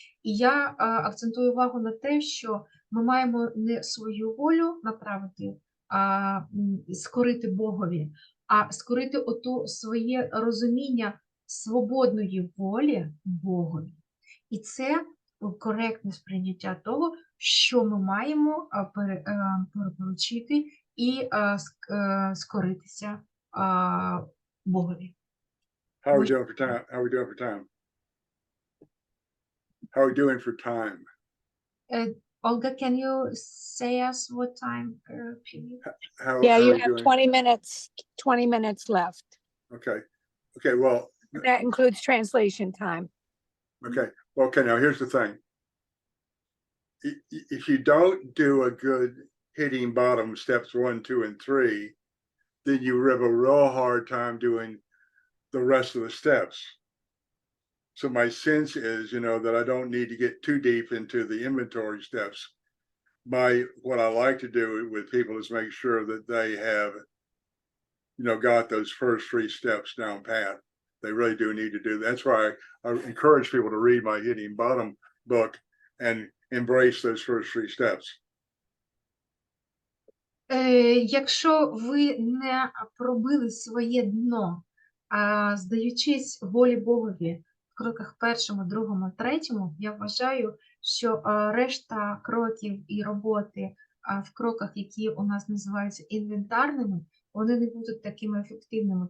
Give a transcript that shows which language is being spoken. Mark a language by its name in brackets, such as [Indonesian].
[Ukrainian] І я акцентую увагу на те, що ми маємо не свою волю направити, скорити Богові, а скорити своє розуміння свободної волі Богові. І це коректне сприйняття того, що ми маємо перепоручити і скоритися Богові. [English] How are we doing for time? How are we doing for time? How are we doing for time? Olga, can you say us what time period? Yeah, how you are we have doing? 20 minutes left. Okay. Okay. Well, That includes translation time. okay. Well, okay. Now here's the thing. If you don't do a good hitting bottom steps 1, 2, and 3, then you have a real hard time doing the rest of the steps. So my sense is, that I don't need to get too deep into the inventory steps. What I like to do with people is make sure that they have, got those first 3 steps down pat. They really do need to do that. That's why I encourage people to read my Hitting Bottom book and embrace those first 3 steps. [Ukrainian] Якщо ви не пробили своє дно, здаючись волі Богові в кроках першому, другому, третьому, я вважаю, що решта кроків і роботи в кроках, які у нас називаються інвентарними, вони не будуть такими ефективними.